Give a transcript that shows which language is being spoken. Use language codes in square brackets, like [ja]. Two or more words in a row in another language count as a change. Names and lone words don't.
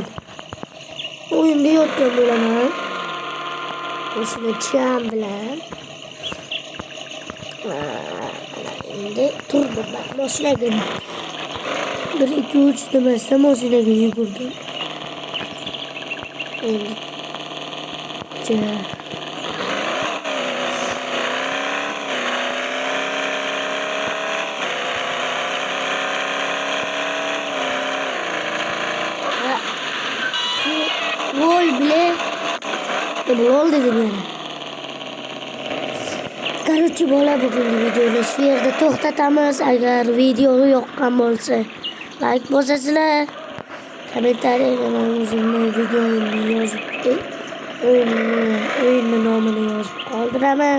[uz] Uyimda yotgan bo'laman. O'shani cham bilan. Endi turdim ben mashinaga. 1 2 3 demasdan mashinaga yugurdim. Endi Gol bile gol dedim yani. Короче bola bugungi videoni shu yerda to'xtatamiz. Agar video yoqqan bo'lsa like bosasizlar. Kommentariyaga men o'zimni videomni yozib o'yinni nomini yozib qoldiraman.